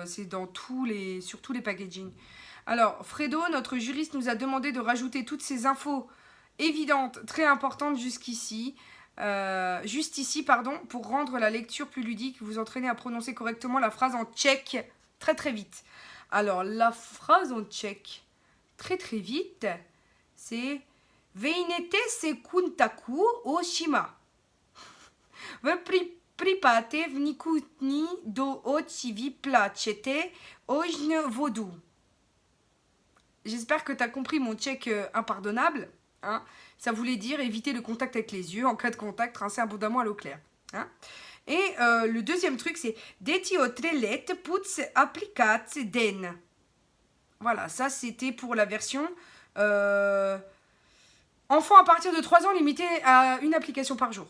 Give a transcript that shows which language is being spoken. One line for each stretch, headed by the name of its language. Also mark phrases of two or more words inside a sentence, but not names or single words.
French: C'est dans sur tous les packaging. Alors, Fredo, notre juriste, nous a demandé de rajouter toutes ces infos évidente, très importante jusqu'ici, juste ici, pardon, pour rendre la lecture plus ludique, vous entraînez à prononcer correctement la phrase en tchèque très très vite. Alors, la phrase en tchèque très très vite, c'est Vejnete se kuntaku oshima. Pripate vnikutni do oči vi plačete ojne vodu. J'espère que tu as compris mon tchèque impardonnable. Hein. Ça voulait dire éviter le contact avec les yeux. En cas de contact, rincer abondamment à l'eau claire. Hein. Et le deuxième truc, c'est Detiotrellet putz applicat den. Voilà, ça c'était pour la version enfant à partir de 3 ans limité à une application par jour.